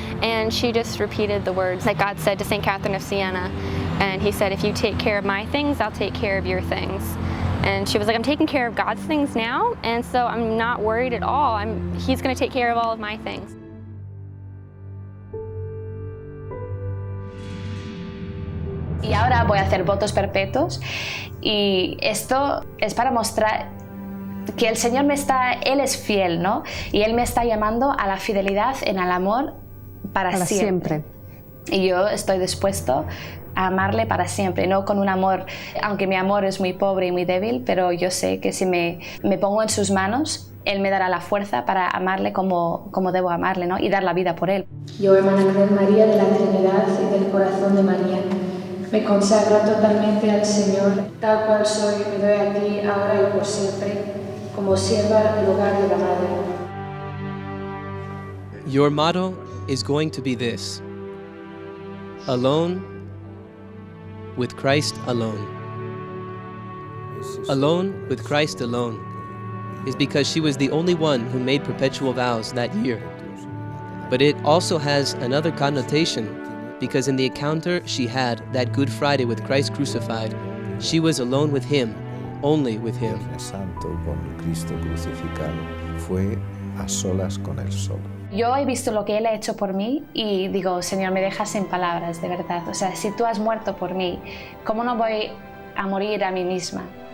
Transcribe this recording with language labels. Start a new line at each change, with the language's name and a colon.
English: And she just repeated the words that God said to St. Catherine of Siena. And he said, if you take care of my things, I'll take care of your things. And she was like, I'm taking care of God's things now, and so I'm not worried at all. He's going to take care of all of my things.
Spanish: Y ahora voy a hacer votos perpetuos y esto es para mostrar que el Señor Él es fiel, ¿no? Y Él me está llamando a la fidelidad en el amor para siempre. Y yo estoy dispuesto a amarle para siempre, no con un amor, aunque mi amor es muy pobre y muy débil, pero yo sé que si me pongo en sus manos, Él me dará la fuerza para amarle como debo amarle, ¿no? Y dar la vida por Él. Yo, hermana Clare María de la Trinidad y del corazón de María, me consagro totalmente al Señor, tal cual soy, me doy a ti ahora y por siempre, como sierva del hogar de la Madre.
English: Your motto is going to be this: alone with Christ alone. Alone with Christ alone is because she was the only one who made perpetual vows that year. But it also has another connotation, because in the encounter she had that Good Friday with Christ crucified, she was alone with Him, only with Him.
Spanish: Santo con Cristo crucificado fue a solas con Él solo. Yo he visto lo que Él ha hecho por mí y digo, Señor, me dejas sin palabras, de verdad. O sea, si tú has muerto por mí, ¿cómo no voy a morir a mí misma?